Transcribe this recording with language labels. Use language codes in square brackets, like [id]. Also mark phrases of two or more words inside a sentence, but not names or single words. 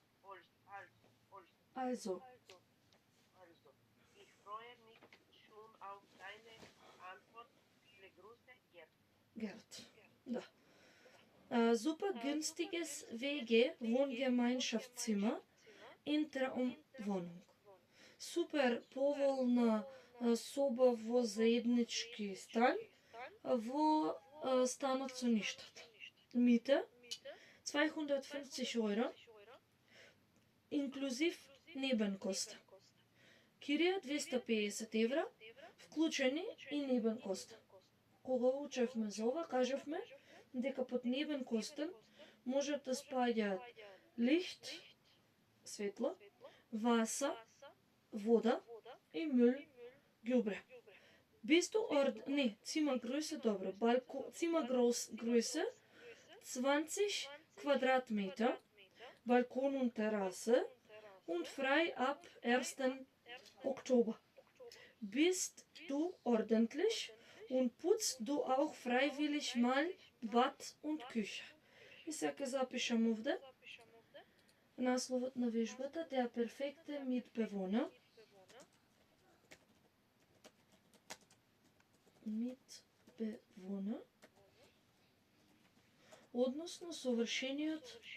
[de] Also. Ich freue mich schon auf deine Antwort. Viele Grüße, Gerd. Da. Super günstiges WG Wohngemeinschaftszimmer in Traumwohnung. [mk] Супер поволна соба во заеднички стан во станот со ништата. [de] Miete 250 Euro inklusive Nebenkosten. [mk] Кирија 250 евра, вклучени и Nebenkosten. Кога учевме за ова, кажавме дека под Nebenkosten можат да спаѓаат лихт, светло, Wasser, вода и Müll, ѓубре. Zimmergröße, добро. [de] Zimmergröße 20 Quadratmeter, Balkon und Terrasse und frei ab 1. Oktober. Bist du ordentlich und putzt du auch freiwillig mal Bad und Küche. [mk] И сега запишам овде насловот на вежбата, [de] der perfekte Mitbewohner. Mitbewohner. [mk] Односно совршениот.